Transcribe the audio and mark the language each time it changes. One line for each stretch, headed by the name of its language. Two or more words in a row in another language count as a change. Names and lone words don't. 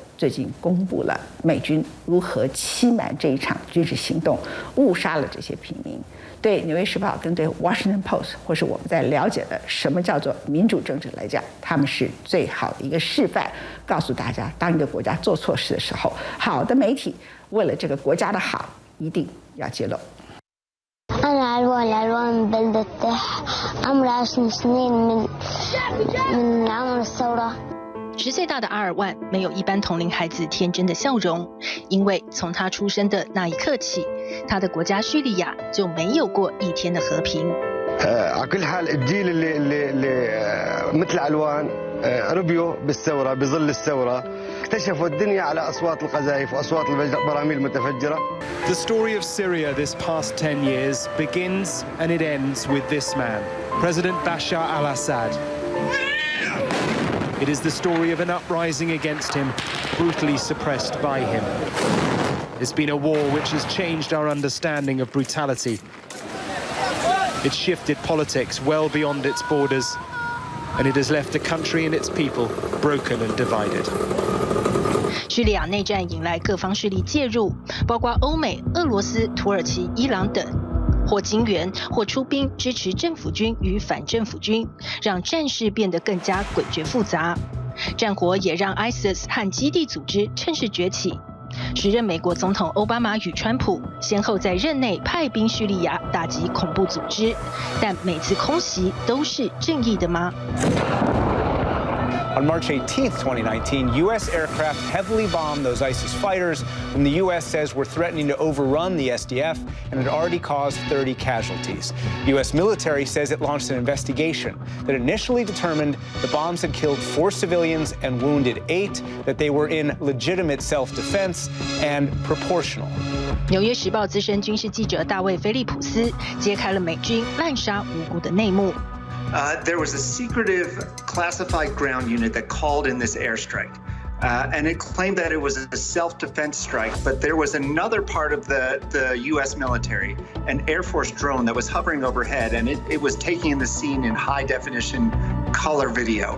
Chinese: 最近公布了美军如何欺瞒这一场军事行动，误杀了这些平民。对《纽约时报》跟对《Washington Post》或是我们在了解的什么叫做民主政治来讲，他们是最好的一个示範，告訴大家，當一個國家做錯事的時候，好的媒體為了這個國家的好，一定要揭露。
Arabic: أنا الألوان من بلدة عمري 10 سنين من عمر الثورة。
Chinese: 10 岁大的阿尔万没有一般同龄孩子天真的笑容，因为从他出生的那一刻起，他的国家叙利亚就没有过一天的和平。
Arabic: على كل حال الجيل اللي مثل علوان ربيوا بالثورة بظل الثورة اكتشفوا الدنيا على أصوات القذائف وأصوات البراميل المتفجرة.
English: The story of Syria this past 10 years begins and it ends with this man, President Bashar al-Assad. It is the story of an uprising against him, brutally suppressed by him. It's been a war which has changed our understanding of brutality. It's shifted politics well beyond its borders, and it has left the country and its people broken and divided.
Chinese: 叙利亚内战引来各方势力介入，包括欧美、俄罗斯、土耳其、伊朗等，或金援，或出兵支持政府军与反政府军，让战事变得更加诡谲复杂。战火也让 ISIS 和基地组织趁势崛起。时任美国总统奥巴马与川普先后在任内派兵叙利亚打击恐怖组织，但每次空袭都是正义的吗
English: ？On March 18th, 2019, U.S. aircraft heavily bombed those ISIS fighters, whom the U.S. says were threatening to overrun the SDF and had already caused 30 casualties. U.S. military says it launched an investigation that initially determined the bombs had killed 4 civilians and wounded 8, that they were in legitimate self-defense and proportional.
Chinese: 纽约时报资深军事记者大卫·菲利普斯揭开了美军滥杀无辜的内幕。
English: There was a secretive classified ground unit that called in this airstrike. And it claimed that it was a self-defense strike, but there was another part of the U.S. military, an Air Force drone that was hovering overhead, and it was taking in the scene in high-definition color video.